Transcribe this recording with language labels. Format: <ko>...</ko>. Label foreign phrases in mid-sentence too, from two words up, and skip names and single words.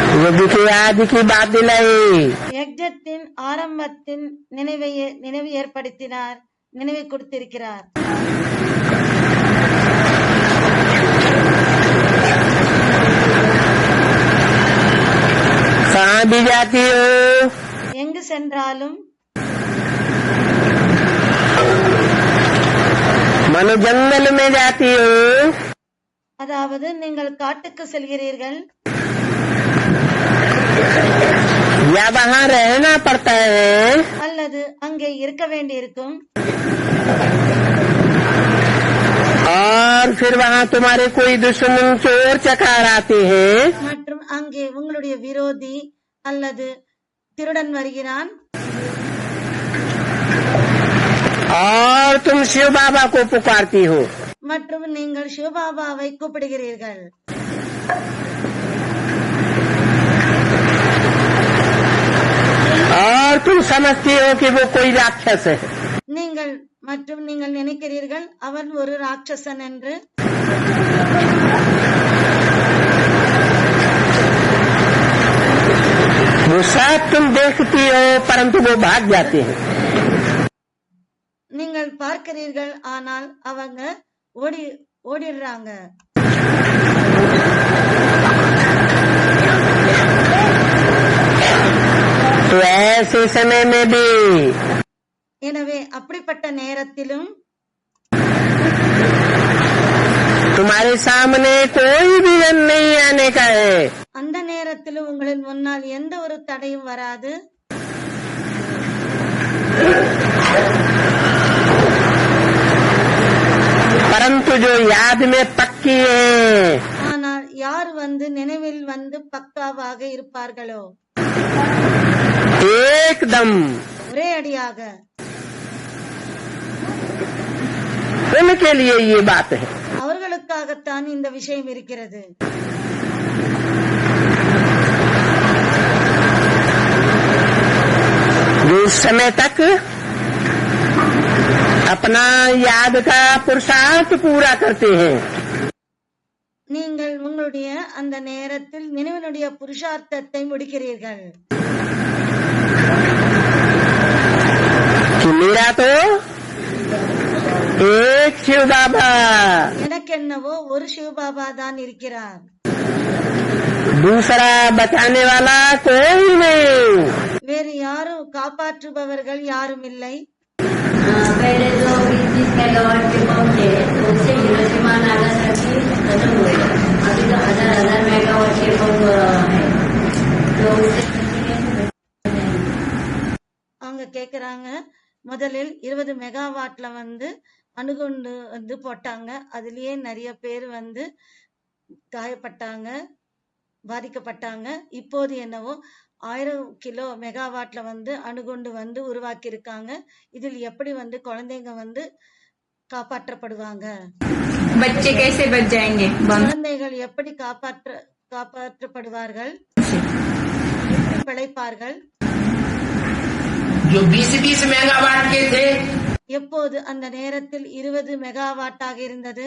<hi>यज्ञ के आदि की बात दिलाई।</hi> <ta>யஜ்ஞத்தின் ஆரம்பத்தின் நினைவு ஏற்படுத்தினார், நினைவு கொடுத்திருக்கிறார்.</ta> <hi>कहाँ भी जाती हो,</hi> <ta>எங்கு சென்றாலும்,</ta> <hi>मनो जंगल में जाती हो,</hi> <ta>அதாவது நீங்கள் காட்டுக்கு செல்கிறீர்கள்,</ta> <hi>या वहाँ रहना पड़ता है,</hi> <ta>அல்லது அங்கே இருக்க வேண்டியிருக்கும்,</ta> <hi>और फिर वहाँ तुम्हारे कोई दुश्मन चोर चकार आते हैं,</hi> <ta>மற்றும் அங்கே உங்களுடைய விரோதி அல்லது திருடன் வருகிறான்,</ta> <hi>और तुम शिव बाबा को पुकारती हो,</hi> <ta>மற்றும் நீங்கள் சிவபாபாவை கூப்பிடுகிறீர்கள்.</ta> <hi>और तुम समझती हो कि वो कोई राक्षस है,</hi> <ta>நீங்கள் நினைக்கிறீர்கள் அவன் ஒரு ராட்சசன் என்று.</ta> <hi>वो सब तुम देखती हो परंतु वो भाग जाते हैं।</hi> <ta>நீங்கள் பார்க்கிறீர்கள், ஆனால் அவங்க ஓடிடுறாங்க.</ta> <hi>तो ऐसे समय में भी</hi> <ta>எனவே அப்படிப்பட்ட நேரத்திலும்</ta> <hi>तुम्हारे सामने कोई भी विघ्न नहीं आने का है,</hi> <ta>அந்த நேரத்திலும் உங்களின் முன்னால் எந்த ஒரு தடையும் வராது.</ta> <hi>परंतु जो याद में पक्की है,</hi> <ta>ஆனால் யார் நினைவில் பக்காவாக இருப்பார்களோ,</ta> <hi>एकदम</hi> <ta>ஒரே அடியாக,</ta> <hi>उनके लिए ये बात है।</hi> <ta>அவர்களுக்காகத்தான் இந்த விஷயம் இருக்கிறது.</ta> <hi>जो उस समय तक अपना याद का पुरुषार्थ पूरा करते हैं,</hi> <ta>நீங்கள் உங்களுடைய அந்த நேரத்தில் நினைவினுடைய புருஷார்த்தத்தை முடிக்கிறீர்கள்.</ta> <hi>कि मेरा तो एक शिव बाबा,</hi> <ta>எனக்கு என்னவோ ஒரு சிவபாபா தான் இருக்கிறார்,</ta> <hi>दूसरा बचाने वाला कोई नहीं।</hi> <ta>வேறு யாரும் காப்பாற்றுபவர்கள் யாரும் இல்லை.</ta> <hi>पहले जो 20 मेगावाट के पंप थे तो उससे हिरोशिमा नागासाकी खत्म हुए. अभी तो 1000 मेगावाट के पंप है तो उससे</hi> <ta>அவங்க கேக்குறாங்க, முதலில் 20 மெகாவாட்ல அணுகுண்டு போட்டாங்க, அதுலயே நிறைய பேர் காயப்பட்டாங்க, பாதிக்கப்பட்டாங்க. இப்போது என்னவோ 1000 கிலோ மெகாவாட்ல அணுகுண்டு உருவாக்கி இருக்காங்க. இதில் எப்படி குழந்தைங்க காப்பாற்றப்படுவாங்க,</ta> <hi>बच्चे कैसे बच जाएंगे,</hi> <ta>குழந்தைகள் எப்படி காப்பாற்றப்படுவார்கள், எப்படி பிழைப்பார்கள்.</ta> <hi>जो 20 मेगावाट के थे,</hi> <ta>எப்போது அந்த நேரத்தில் 20 மெகாவாட்டாக இருந்தது,</ta>